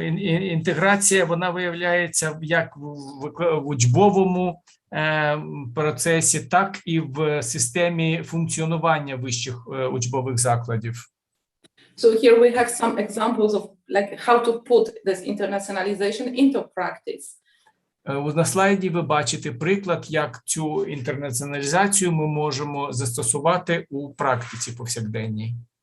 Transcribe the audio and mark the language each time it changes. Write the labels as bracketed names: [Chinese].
[Ukrainian] Інтеграція, вона виявляється як в учбовому процесі, так і в системі функціонування вищих учбових закладів. [English] So here we have some examples of like how to put this internationalization into practice. [Ukrainian] На слайді ви бачите приклад, як цю інтернаціоналізацію ми можемо застосувати у практиці повсякденній.